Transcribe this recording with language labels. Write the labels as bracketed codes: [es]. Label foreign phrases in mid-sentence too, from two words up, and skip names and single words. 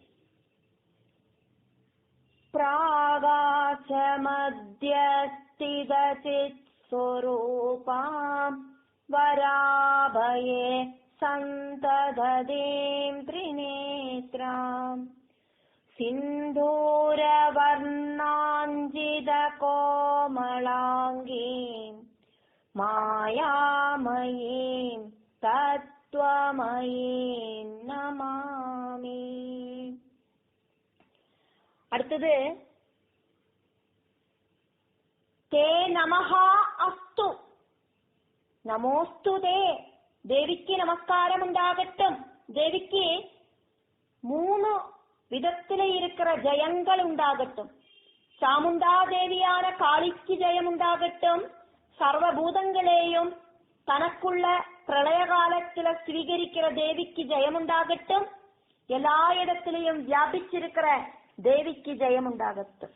[sa] प्रकाश मध्यस्थित चित् स्वरूपां वराभये सन्दधतीं त्रिनेत्रां सिन्दूर वर्णाञ्चित कोमलाङ्गीं मायामयीं तत् नमामि. [ml] അടുത്തത് [sa] ते नमः अस्तु, नमोऽस्तु ते, [ml] ദേവിക്ക് നമസ്കാരമുണ്ടാകട്ടും. [ta] ദേവിക്ക് 3 விதத்திலே இருக்கிற ஜெயங்கள் உண்டாகட்டும். சாமுண்டா தேவியான காளிக்கு ஜெயம் உண்டாகட்டும். சர்வபூதங்களையும் தனக்குள்ள பிரளய காலத்துல ஸ்வீகரிக்கிற தேவிக்கு ஜெயம் உண்டாகட்டும். எல்லா இடத்திலையும் வியாபிச்சிருக்கிற தேவிக்கு ஜெயம் உண்டாகட்டும்.